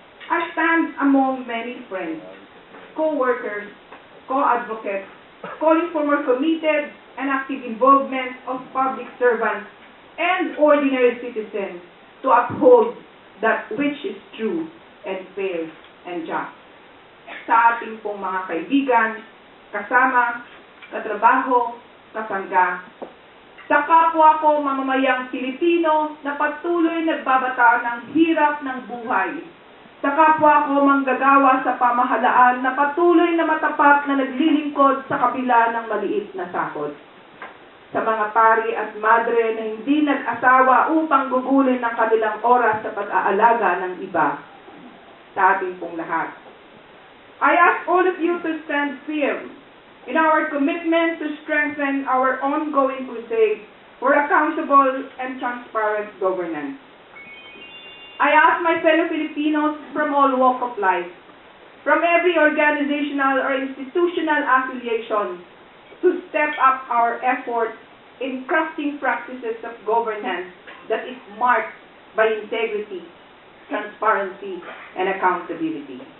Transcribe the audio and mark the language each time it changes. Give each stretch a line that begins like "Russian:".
English: I stand among many friends, co-workers, co-advocates, calling for more committed and active involvement of public servants and ordinary citizens to uphold that which is true and fair and just.
Filipino: Sa ating pong mga kaibigan, kasama, katrabaho, kasangga, sa kapwa ko mamamayang Pilipino na patuloy nagbabata ng hirap ng buhay, sa kapwa ko manggagawa sa pamahalaan na patuloy na matapat na naglilingkod sa kabila ng maliit na sakot, sa mga pari at madre na hindi nag-asawa upang gugulin ng kanilang oras sa pag-aalaga ng iba, sa ating pong lahat.
English: I ask all of you to stand firm in our commitment to strengthen our ongoing crusade for accountable and transparent governance. I ask my fellow Filipinos from all walks of life, from every organizational or institutional affiliation, to step up our efforts in crafting practices of governance that is marked by integrity, transparency, and accountability.